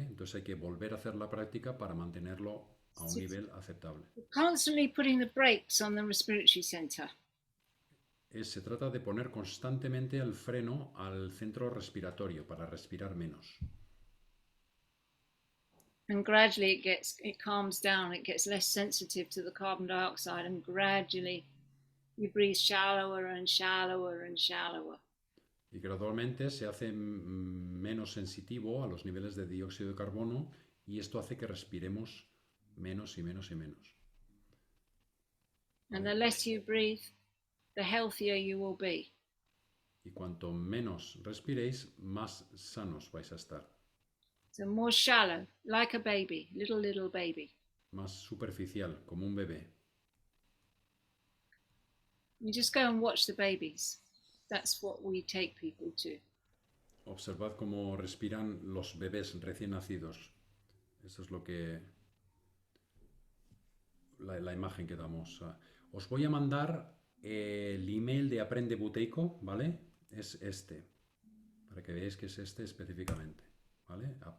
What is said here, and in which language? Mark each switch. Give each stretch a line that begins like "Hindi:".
Spanish: Entonces hay que volver a hacer la práctica para mantenerlo a un nivel aceptable.
English: Constantly putting the brakes on the respiratory center.
Spanish: Se trata de poner constantemente el freno al centro respiratorio para respirar menos.
English: And gradually it calms down, it gets less sensitive to the carbon dioxide, and gradually you breathe shallower and shallower and shallower.
Spanish: Y gradualmente se hace menos sensitivo a los niveles de dióxido de carbono y esto hace que respiremos menos y menos y menos.
English: And the less you breathe, the healthier you will be.
Spanish: Y cuanto menos respiréis, más sanos vais a estar.
English: So more shallow, like a baby, little baby.
Spanish: Más superficial, como un bebé.
English: You just go and watch the babies. That's what we take people to.
Spanish: Observad cómo respiran los bebés recién nacidos. Eso es lo que... La imagen que damos. Os voy a mandar el email de Aprende Buteyko, ¿vale? Es este. Para que veáis que es este específicamente. ¿Vale?